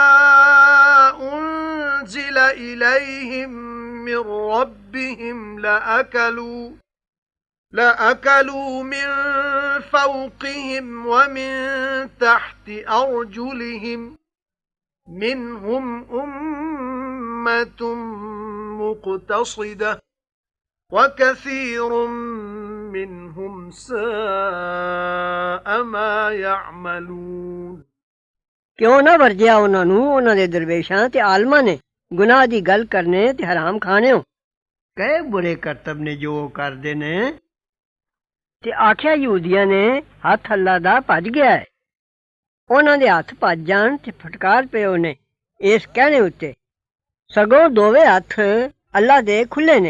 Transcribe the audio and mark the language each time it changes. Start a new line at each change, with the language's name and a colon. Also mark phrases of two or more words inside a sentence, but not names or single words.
Arabic: أُنزِلَ إِلَيْهِم مِّن رَّبِّهِمْ لَأَكَلُوا مِن فَوْقِهِمْ وَمِن تَحْتِ أَرْجُلِهِم مِّنْهُمْ أُمَّةٌ مُّقْتَصِدَةٌ وَكَثِيرٌ مِّنْهُمْ سَاءَ مَا يَعْمَلُونَ.
Punjabi: ਕਿਉਂ ਨਾ ਵਰਜਿਆ ਉਹਨਾਂ ਨੂੰ ਉਹਨਾਂ ਦੇ ਦਰਵੇਸ਼ਾਂ ਤੇ ਆਲਮਾਂ ਨੇ ਗੁਨਾਹ ਦੀ ਗੱਲ ਕਰਨੇ ਤੇ ਹਰਾਮ ਖਾਣਿਓ। ਕਹੇ ਬੁਰੇ ਕਰਤਬ ਨੇ ਜੋ ਕਰਦੇ ਨੇ ਤੇ ਆਖਿਆ ਯਹੂਦੀਆਂ ਨੇ ਹੱਥ ਅੱਲਾ ਦਾ ਭੱਜ ਗਿਆ ਹੈ। ਉਹਨਾਂ ਦੇ ਹੱਥ ਭੱਜ ਜਾਣ ਤੇ ਫਟਕਾਰ ਪਿਓ ਨੇ ਇਸ ਕਹਿਣੇ ਉੱਤੇ ਸਗੋਂ ਦੋਵੇਂ ਹੱਥ ਅੱਲਾ ਦੇ ਖੁੱਲੇ ਨੇ।